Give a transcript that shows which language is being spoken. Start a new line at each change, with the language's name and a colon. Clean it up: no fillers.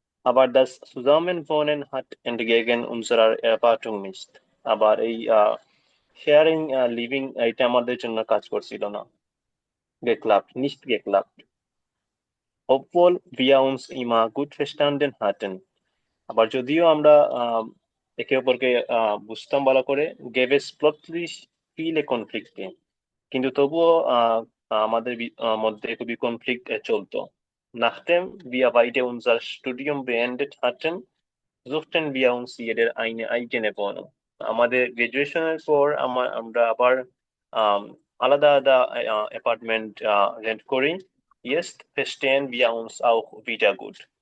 Bangla: আবার
German: das Zusammenwohnen hat entgegen unserer Erwartung nicht.
Bangla: আবার এই শেয়ারিং লিভিং এটা আমাদের জন্য কাজ করছিল না।
German: geklappt, nicht geklappt. obwohl wir uns immer gut verstanden hatten.
Bangla: আবার যদিও আমরা একে অপরকে বুঝতাম ভালো করে,
German: gäbe es plötzlich viele Konflikte,
Bangla: কিন্তু তবুও আমাদের মধ্যে খুবই কনফ্লিক্ট চলতো।
German: Nachdem wir beide unser Studium beendet hatten, suchten wir uns jeder eine eigene Wohnung.
Bangla: আমাদের গ্রাজুয়েশনের পর আমরা আবার আলাদা আলাদা অ্যাপার্টমেন্ট রেন্ট করি।
German: Jetzt verstehen wir uns auch wieder gut.